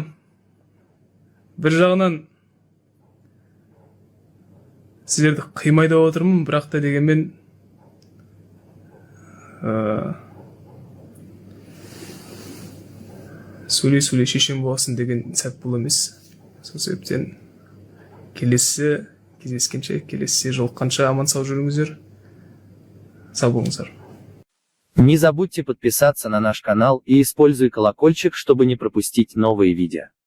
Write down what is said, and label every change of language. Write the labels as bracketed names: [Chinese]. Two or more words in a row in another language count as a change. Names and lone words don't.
[Kazakh] Бір жағынан сіздерді қимай да отырмын, бірақ та дегенмен сөйлей шешен боласың деген сәт бұл емес. Сол себептен келесі кездескенше, келесі жолыққанша аман сау жүріңіздер. Сау болыңыздар. [Russian] Не забудьте подписаться на наш канал и используй колокольчик, чтобы не пропустить новые видео.